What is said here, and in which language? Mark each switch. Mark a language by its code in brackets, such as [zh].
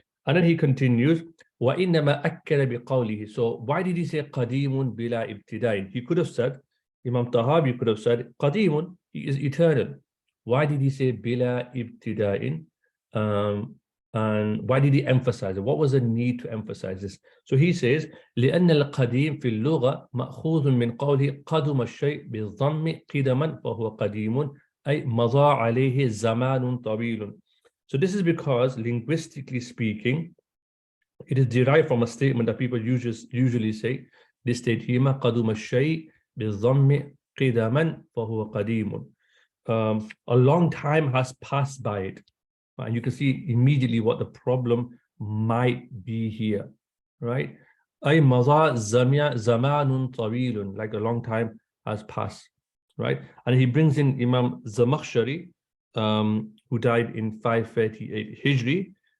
[en] And then he continues, [ar] وَإِنَّمَا أَكَّلَ بِقَوْلِهِ. [en] So why did he say [ar] قَدِيمٌ بِلَا إِبْتِدَاءٍ? [en] He could have said, Imam Tahawiyyah could have said, قَدِيمٌ, he is eternal. Why did he say [ar] بِلَا إِبْتِدَاءٍ? [en] And why did he emphasize it? What was the need to emphasize this? So he says, [ar] لأن القديم في اللغة مأخوذ من قوله قدم الشيء بالضم قدما فهو قديم أي مضى عليه زمان طويل. [en] So this is because, linguistically speaking, it is derived from a statement that people usually say. This statement, [ar] قدم الشيء بالضم قدما فهو قديم. [en] A long time has passed by it. And you can see immediately what the problem might be here, right? [ar] أي مضى زمان طويل, [en] like a long time has passed, right? And he brings in Imam Zamakhshari, who died in 538 Hijri.